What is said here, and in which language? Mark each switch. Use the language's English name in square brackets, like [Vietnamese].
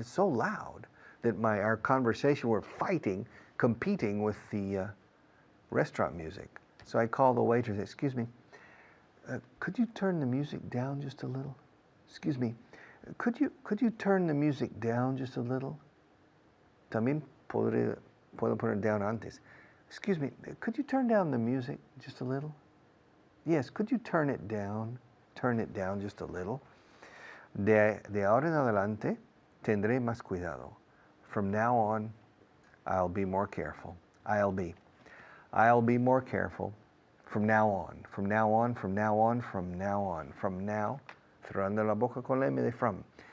[English] It's so loud that our conversation, we're fighting, competing with the restaurant music. So I call the waiter and say, excuse me, could you turn the music down just a little? Excuse me, could you turn the music down just a little? [Spanish] También puedo poner down antes. [English] Excuse me, could you turn down the music just a little? Yes, could you turn it down just a little? [Spanish] De ahora en adelante, tendré más cuidado. [English] From now on, I'll be more careful. I'll be more careful. From now on, from now on, from now on, from now on, from now, [Spanish] cerrando la boca con la M de [English] from.